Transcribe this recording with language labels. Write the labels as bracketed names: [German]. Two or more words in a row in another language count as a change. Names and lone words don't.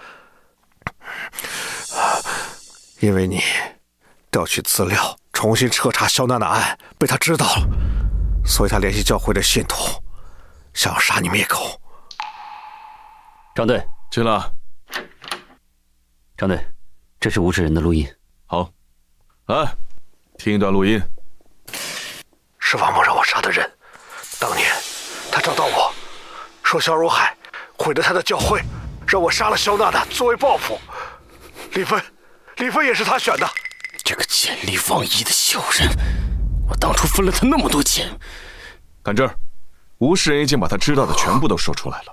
[Chinese] 因為你調取資料重新徹查肖娜娜案被他知道了，所以他聯繫教會的信徒，想要殺你滅口。張隊，進來。張隊，這是吳世仁的錄音。好，來，聽一段錄音。是王猛讓我殺的人，當年他找到我說肖如海毀了他的教會，讓我殺了肖娜娜作為報復。李芬也是他選的。這個見利忘義的小人，我當初分了他那麼多錢。看這兒，吴世仁已經把他知道的全部都说出来了。